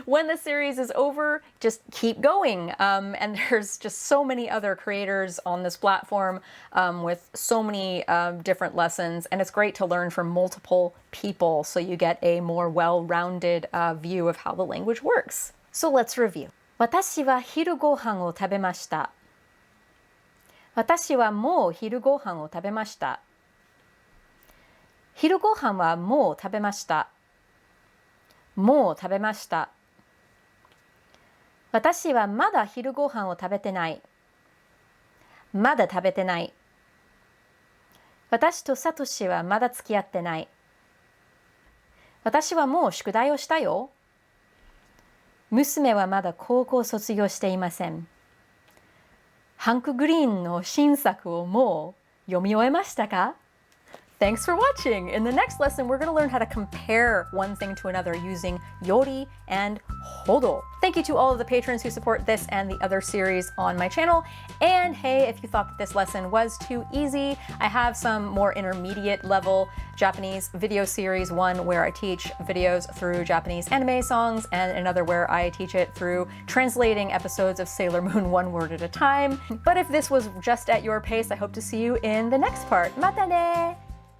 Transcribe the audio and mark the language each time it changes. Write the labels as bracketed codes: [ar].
[en] When the series is over, just keep going. And there's just so many other creators on this platform with so many different lessons, and it's great to learn from multiple people so you get a more well-rounded view of how the language works. So let's review. [ja] 私は昼ご飯を食べました。私はもう昼ご飯を食べました。昼ご飯はもう食べました。もう食べました。私はまだ昼ご飯を食べてない。まだ食べてない。私とサトシはまだ付き合ってない。私はもう宿題をしたよ。娘はまだ高校卒業していません。ハンク・グリーンの新作をもう読み終えましたか? [en] Thanks for watching! In the next lesson, we're going to learn how to compare one thing to another using yori and hodo. Thank you to all of the patrons who support this and the other series on my channel. And hey, if you thought that this lesson was too easy, I have some more intermediate level Japanese video series, one where I teach videos through Japanese anime songs, and another where I teach it through translating episodes of Sailor Moon one word at a time. But if this was just at your pace, I hope to see you in the next part. Mata ne!